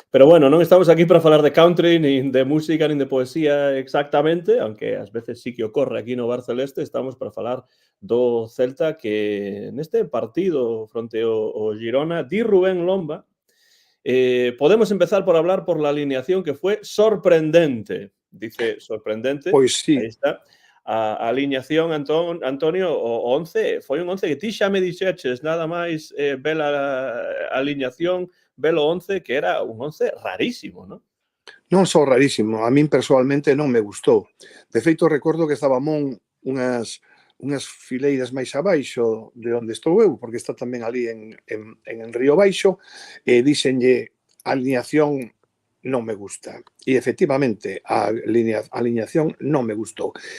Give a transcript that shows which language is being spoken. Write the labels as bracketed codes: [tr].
[gl] Pero bueno, non estamos aquí para falar de country, nin de música, nin de poesía exactamente, aunque ás veces sí que ocorre aquí no Bar Celeste, estamos para falar do Celta que neste partido fronte ao Girona, di Rubén Lomba, [es] podemos empezar por hablar por la alineación que fue sorprendente. Dice sorprendente, [gl] Pois sí. aí está. A alineación, Antonio, o 11, foi un 11 que ti xa me dixeches nada máis ver a alineación, ver o 11, que era un 11 rarísimo, non? Non só rarísimo, a min persoalmente non me gustou. De feito, recordo que estaba Mon unhas fileiras máis abaixo de onde estou eu, porque está tamén ali en Río Baixo, e díxenlle a alineación non me gusta. E efectivamente, a alineación non me gustou.